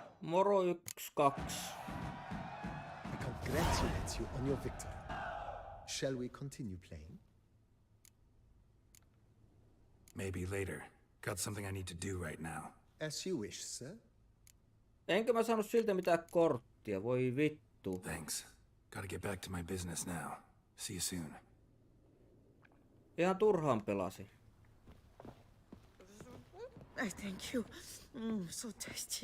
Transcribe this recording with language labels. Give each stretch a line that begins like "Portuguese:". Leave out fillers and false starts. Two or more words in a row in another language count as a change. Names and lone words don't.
Finnish: Moro 1-2.
English: I congratulate you on your victory. Shall we continue playing? Maybe later. Got something I need to do right now. As you wish, sir.
Finnish: Enkä mä saanut siltä mitään korttia, voi vittu.
English: Thanks. Gotta get back to my business now. See you soon.
Finnish: Ihan turhaan pelasi.
English: Thank you. So tasty.